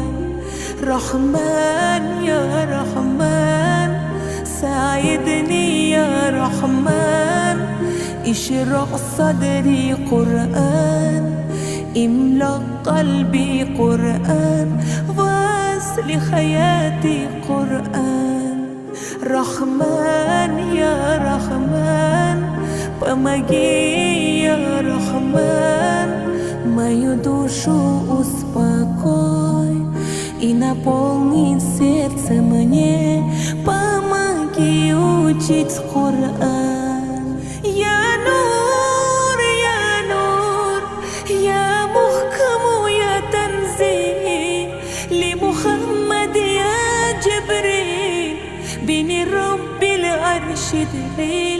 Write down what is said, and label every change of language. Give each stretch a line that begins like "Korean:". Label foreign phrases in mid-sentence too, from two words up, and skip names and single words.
Arabic: رحمن يا رحمن ساعدني يا رحمن، اشرح صدري قرآن، املأ قلبي قرآن، واصل حياتي قرآن. رحمن يا رحمن помоги يا رحمن,
Russian: мою душу успокой и наполни сердце мне, помоги учить Коран.
Arabic: يا نور، يا نور، يا محكم يا تنزيل لمحمد يا جبريل بن رب العرش دليل.